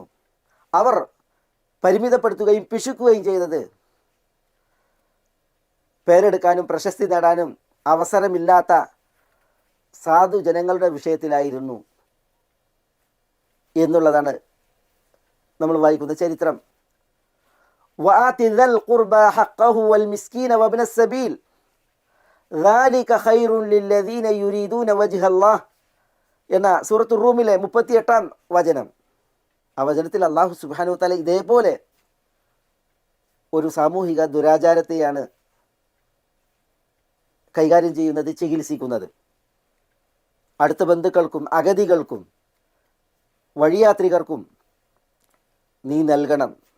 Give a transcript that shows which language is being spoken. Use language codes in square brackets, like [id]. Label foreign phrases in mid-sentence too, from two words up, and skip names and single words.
[ml] അവർ പരിമിതപ്പെടുത്തുകയും പിശുക്കുകയും ചെയ്തത് പേരെടുക്കാനും പ്രശസ്തി നേടാനും അവസരമില്ലാത്ത സാധു ജനങ്ങളുടെ വിഷയത്തിലായിരുന്നു എന്നുള്ളതാണ് നമ്മൾ വായിക്കുന്ന ചരിത്രം. [ar] وآت ذا القربى حقه والمسكين وابن السبيل ذلك خير للذين يريدون وجه الله [ml] എന്ന സൂറത്തു റൂമിലെ 38-ാം വചനം. ആ വചനത്തിൽ [ar] الله سبحانه وتعالى [ml] ഇതേപോലെ ഒരു സാമൂഹിക ദുരാചാരത്തെയാണ് കൈകാര്യം ചെയ്യുന്നത്, ചികിത്സിക്കുന്നത്. അടുത്ത ബന്ധുക്കൾക്കും അഗതികൾക്കും വഴിയാത്രികർക്കും നീ നൽകണം.